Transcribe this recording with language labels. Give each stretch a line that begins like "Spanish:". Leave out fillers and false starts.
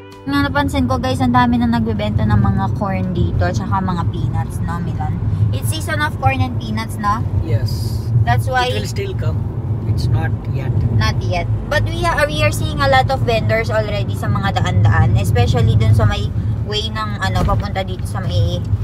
Filipino: Nga napansin ko, guys, ang dami na nagbebenta ng mga corn dito at saka mga peanuts, no, Milan?
English: It's season of corn and peanuts, no? Yes. That's why it will still come. It's not yet. Not yet. But we are seeing a lot of vendors already
Filipino: sa mga daan-daan, especially dun sa may way ng papunta dito sa may